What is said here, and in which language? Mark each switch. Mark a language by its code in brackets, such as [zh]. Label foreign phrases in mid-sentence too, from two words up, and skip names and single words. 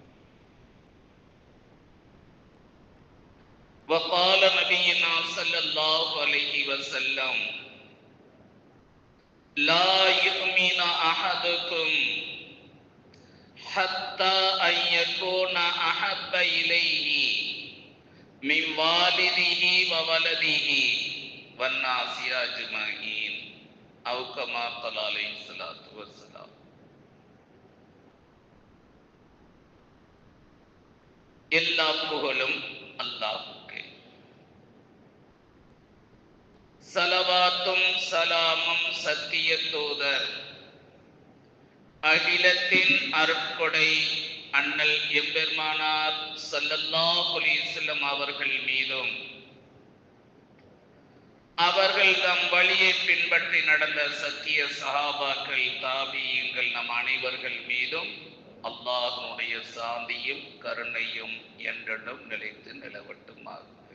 [ar] وقال نبينا صلى الله عليه وسلم: لا يؤمن أحدكم حتى أن يكون أحب إليه من والده وولده والناس أجمعين أو كما قال عليه الصلاة والسلام. [ta] எல்லா புகழும் அல்லாஹ்வுக்கே. சலவாத்தும் சலாமும் சத்திய தூதர் அகிலத்தின் அருட்கொடை அண்ணல் எம்பெருமானார் [ar] صلى الله عليه وسلم [ta] அவர்கள் மீதும், அவர்கள் தம் வழியை பின்பற்றி நடந்த சத்திய சஹாபாக்கள், தாபியீன்கள், நம் அனைவர்கள் மீதும் அல்லாஹ்வுடைய சாந்தியும் கருணையும் என்றென்றும் நிலைத்து நிலவட்டுமாக.